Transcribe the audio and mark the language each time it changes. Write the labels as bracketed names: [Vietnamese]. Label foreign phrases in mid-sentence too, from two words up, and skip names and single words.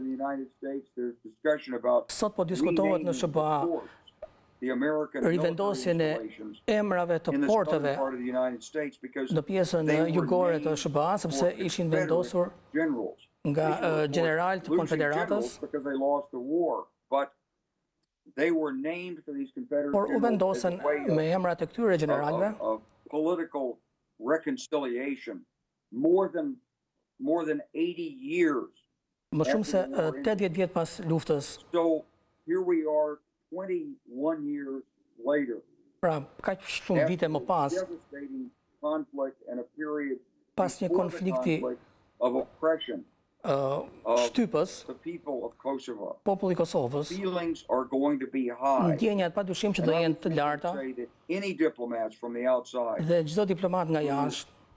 [Albanian] Sot po diskutohet në SBA rivendosjen e emrave të porteve në pjesën jugore të SBA, sepse ishin vendosur nga general të Konfederatës, por u vendosen me emrat e këtyre generalëve. [English] More than 80 years. [Albanian] Më shumë se 80 vjet pas luftës. [English] So here we are 21 years later. [Albanian] Pra, kaq shumë vite më pas. Pas një konflikti shtypës, populli i Kosovës, ndjenjat padyshim që do jenë të larta dhe çdo diplomat nga jashtë